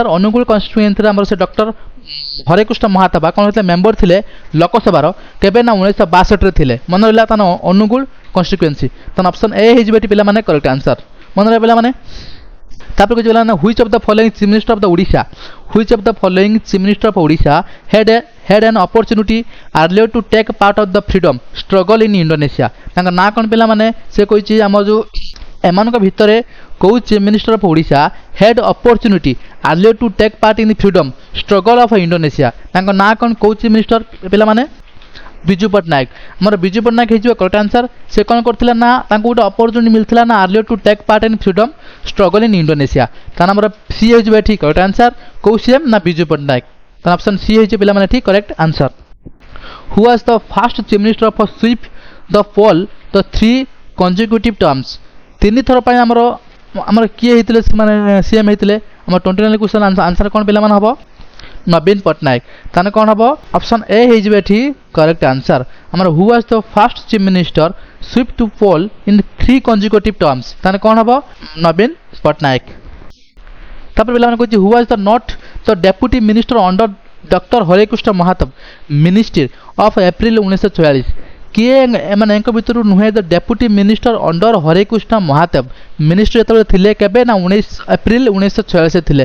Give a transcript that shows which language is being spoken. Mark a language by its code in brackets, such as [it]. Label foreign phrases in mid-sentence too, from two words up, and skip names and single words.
[or] ଅନୁଗୁଳ କନଷ୍ଟିଟ୍ୟୁଏନ୍ସିରେ ଆମର ସେ ଡକ୍ଟର ହରେକୃଷ୍ଣ ମହାଦେବ କ'ଣ ହେଇଥିଲେ ମେମ୍ବର ଥିଲେ ଲୋକସଭାର କେବେ ନା 1962ରେ ଥିଲେ। ମନେ ରହିଲା ତାହେଲେ ଅନୁଗୁଳ କନଷ୍ଟିଟ୍ୟୁଏନ୍ସି। ତାହେଲେ ଅପସନ୍ ଏ ହେଇଯିବ ଏଠି ପିଲାମାନେ [en] correct answer. [or] ମନେ ରହିଲା ପିଲାମାନେ। ତାପରେ କିଛି ପିଲାମାନେ [en] which of the following chief minister of the Odisha, which of the following chief minister of Odisha had an opportunity earlier to take part of the freedom struggle in Indonesia। [or] ତାଙ୍କ ନାଁ କ'ଣ ପିଲାମାନେ? ସେ କହିଛି ଆମର ଯେଉଁ ଏମାନଙ୍କ ଭିତରେ କେଉଁ [en] chief minister of Odisha had opportunity earlier to take part in the freedom struggle of Indonesia। [or] ତାଙ୍କ ନାଁ କ'ଣ? କେଉଁ [en] chief minister [or] ପିଲାମାନେ? ବିଜୁ ପଟ୍ଟନାୟକ। ଆମର ବିଜୁ ପଟ୍ଟନାୟକ ହେଇଯିବ [en] correct answer. [or] ସେ କ'ଣ କରିଥିଲେ ନା ତାଙ୍କୁ ଗୋଟେ ଅପରଚ୍ୟୁନିଟି ମିଳିଥିଲା ନା [en] earlier to take part in freedom struggle in Indonesia। [or] ତାହେଲେ ଆମର ସି ହେଇଯିବ ଏଠି [en] correct answer. [or] କେଉଁ CM ନା ବିଜୁ ପଟ୍ଟନାୟକ। ତାହେଲେ ଅପସନ୍ ସି ହେଇଯିବ ପିଲାମାନେ ଏଠି [en] correct answer. who was the first chief minister of sweep the poll the 3 consecutive terms। [or] 3 ଥର ପାଇଁ ଆମର କିଏ ହେଇଥିଲେ ସେମାନେ CM ହେଇଥିଲେ? ଆମର 29 [en] question answer [or] କ'ଣ ପିଲାମାନେ ହେବ? ନବୀନ ପଟ୍ଟନାୟକ। ତାହେଲେ କ'ଣ ହେବ? ଅପସନ୍ ଏ ହେଇଯିବ ଏଠି [en] correct answer. ଆମର who was the first chief minister sweep to poll in 3 consecutive terms। [or] ତାହେଲେ କ'ଣ ହେବ? ନବୀନ ପଟ୍ଟନାୟକ। ତାପରେ ପିଲାମାନେ କହୁଛି [en] who was the not the deputy minister under ଡକ୍ଟର ହରେକୃଷ୍ଣ ମହାଦେବ ministry of April 1944। [or] କିଏ ମାନେ ଏଙ୍କ ଭିତରୁ ନୁହେଁ [en] the deputy minister under [or] ହରେକୃଷ୍ଣ ମହାଦେବ ମିନିଷ୍ଟ୍ରି ଯେତେବେଳେ ଥିଲେ କେବେ ନା 19 ଏପ୍ରିଲ 1946 ଥିଲେ।